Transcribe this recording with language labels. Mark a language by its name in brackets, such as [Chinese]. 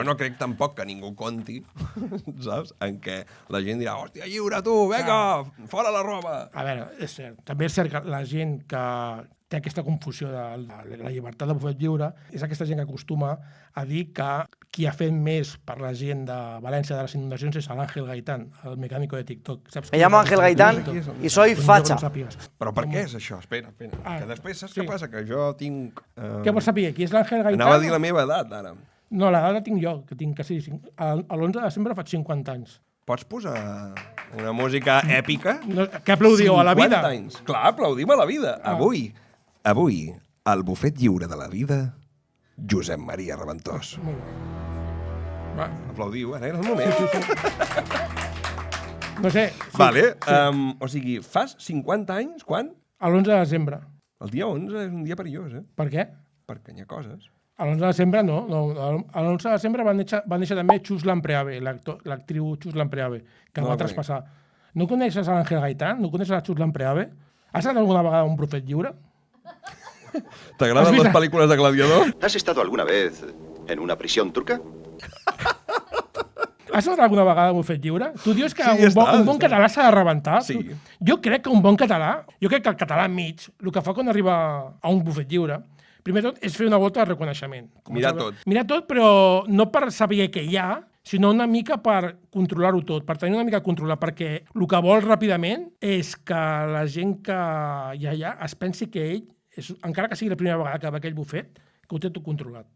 [Catalan] Jo no crec tampoc que ningú conti, saps? En què la gent dirà, hòstia, lliure tu, vinga, fora la roba. A veure, és cert. També és cert que la gent que té aquesta confusió de la llibertat de bufet lliure és aquesta gent que acostuma a dir que qui ha fet més per la gent de València de les inundacions és l'Àngel Gaitán, el mecànico de TikTok. Saps [Spanish] Me llamo Ángel Gaitán y soy facha. [Catalan] Però per què és això? Espera. Que després saps què passa? Que jo tinc... Què vols saber? Qui és l'Àngel Gaitán? Anava a dir la meva edat, ara. No, l'edat la tinc jo, que tinc quasi... L'11 de desembre faig 50 anys. Pots posar una música èpica? No, què aplaudiu a la vida? 50 anys. Clar, aplaudim a la vida. Avui, al bufet lliure de la vida, Josep Maria Reventós. Va. Aplaudiu, ara era el moment. No sé. Vale, o sigui, fas 50 anys, quan? L'11 de desembre. El dia 11 és un dia perillós, Per què? Perquè hi ha coses. L'11 de desembre no. L'11 de desembre va néixer també Chus Lampreave, l'actriu Chus Lampreave, que No va la traspassar. No coneixes a l'Àngel Gaitán? No coneixes a Chus Lampreave? Has anat alguna vegada a un bufet lliure? T'agraden Has vist- les pel·lícules de Gladiador? [Spanish] ¿Has estado alguna vez en una prisión turca? [Catalan] Has anat alguna vegada a un bufet lliure? Tu dius que Sí, un bon català s'ha de rebentar? Sí. Jo crec que un bon català, jo crec que el català mig, el que fa quan arriba a un bufet lliure, primer de tot és fer una volta de reconeixement. Mirar tot. Mirar tot, però no per saber què hi ha, sinó una mica per controlar-ho tot, per tenir una mica controlat, perquè el que vol ràpidament és que la gent que hi ha allà es pensi que ell, encara que sigui la primera vegada que va a aquell bufet, que ho té tot controlat.